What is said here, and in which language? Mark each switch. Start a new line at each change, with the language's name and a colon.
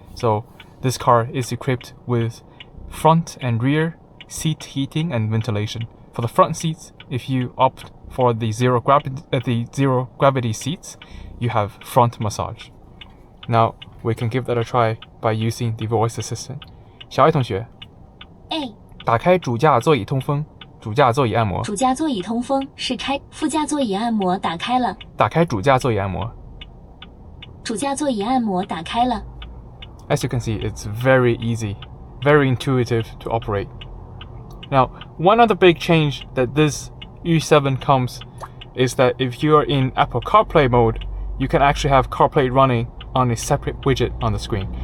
English: So this car is equipped with front and rear seat heating and ventilation. For the front seats, if you opt for the zero gravity seats, you have front massage. Now we can give that a try by using the voice assistant.
Chinese: 小爱同学，打开主驾座椅通风，主驾座椅按摩。主驾座椅通风是开，副驾座椅按摩打开了。打开主驾座椅按摩。主驾座椅按摩打开了。
English: As you can see, it's very easy, very intuitive to operate. Now, one other big change that this U7 comes is that if you are in Apple CarPlay mode, you can actually have CarPlay running on a separate widget on the screen.